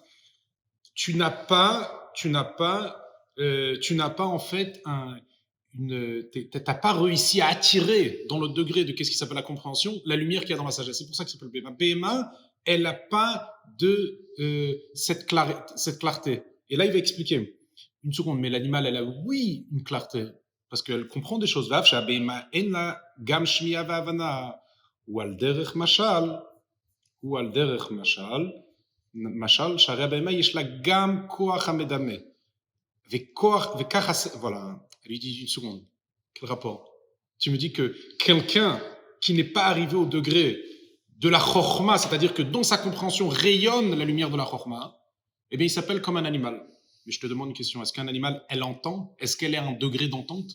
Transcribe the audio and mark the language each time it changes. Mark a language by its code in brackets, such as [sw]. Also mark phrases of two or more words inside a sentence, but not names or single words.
[fr] Tu n'as pas en fait t'as pas réussi à attirer dans le degré de qu'est-ce qui s'appelle la compréhension, la lumière qu'il y a dans la sagesse. C'est pour ça qu'il s'appelle Behema. Behema, elle n'a pas de cette clarté. Et là, il va expliquer. Une seconde, mais l'animal, elle a oui une clarté, parce qu'elle comprend des choses. [he] Ou על דרך משל, משל, שהרי הבהמה יש לה גם כוח המדמה. וככה, [fr] voilà, elle lui dit une seconde, quel rapport? Tu me dis que quelqu'un qui n'est pas arrivé au degré de la chorma, c'est-à-dire que dans sa compréhension rayonne la lumière de la chorma, eh bien il s'appelle comme un animal. Mais je te demande une question, est-ce qu'un animal, elle entend? Est-ce qu'elle est à un degré d'entente?